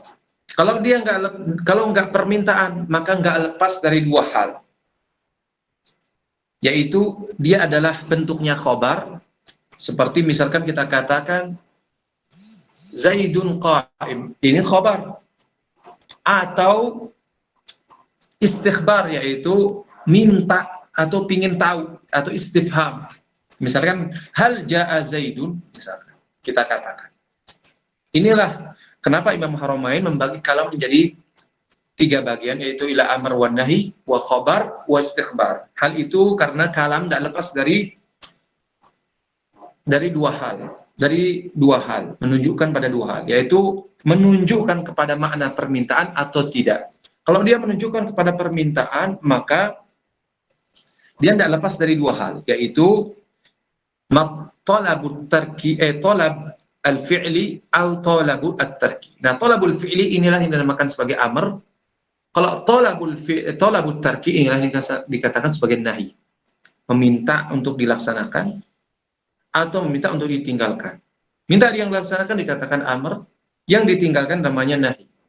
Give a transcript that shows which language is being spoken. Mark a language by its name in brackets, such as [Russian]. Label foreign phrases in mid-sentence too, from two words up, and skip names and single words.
[Indonesian] Kalau dia nggak permintaan, maka nggak lepas dari 2 hal, yaitu dia adalah bentuknya khobar, seperti misalkan kita katakan [Arabic] زيد قائم, [Indonesian] ini khobar, atau istikhbar, yaitu minta atau pingin tahu, atau istifham. Misalkan [Arabic] هل جاء زيد, [Indonesian] misalkan kita katakan. Inilah kenapa Imam Haramain membagi kalam menjadi 3 bagian, yaitu [Arabic] إلى أمر ونهي وخبر واستخبار. [Indonesian] Hal itu karena kalam tidak lepas dari 2 hal, menunjukkan pada 2 hal, yaitu menunjukkan kepada makna permintaan atau tidak. Kalau dia menunjukkan kepada permintaan, maka dia tidak lepas dari 2 hal, yaitu [Arabic] طلب الترك، طلب الفعل [Indonesian] atau [Arabic] طلب الترك. [Indonesian] Nah, [Arabic] طلب الفعل [Indonesian] inilah yang dinamakan sebagai amr. Kalau [Arabic] طلب الترك [Indonesian] inilah yang dikatakan sebagai nahi, meminta untuk dilaksanakan atau meminta untuk ditinggalkan. Minta yang dilaksanakan dikatakan amr, yang ditinggalkan namanya nahi.